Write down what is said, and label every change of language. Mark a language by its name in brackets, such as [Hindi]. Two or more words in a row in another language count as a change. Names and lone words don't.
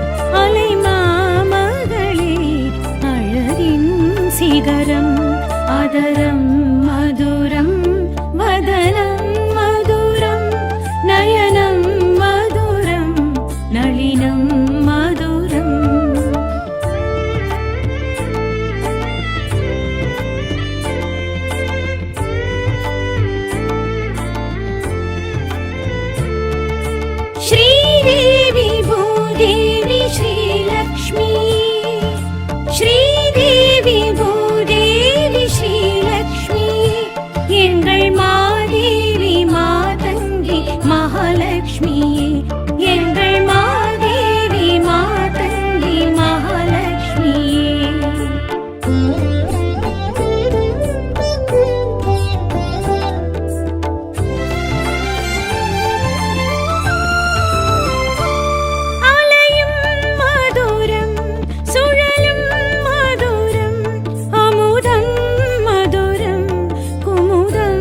[Tamil] அலைமாமகளே அழகின் சிகரம் [Sanskrit] अधरं मधुरं वदनं मधुरं नयनं मधुरं नलिनं मधुरम् श्रीदेवी भूदेवी श्रीलक्ष्मी श्रीदेवी भूदेवी श्रीलक्ष्मी [Tamil] எங்கள் மாதேவி மாதங்கி மகாலட்சுமியே எங்கள் மாதேவி மாதங்கி மகாலட்சுமியே அலையும் மதுரம் சுழலும் மதுரம் அமுதம் மதுரம் குமுதம்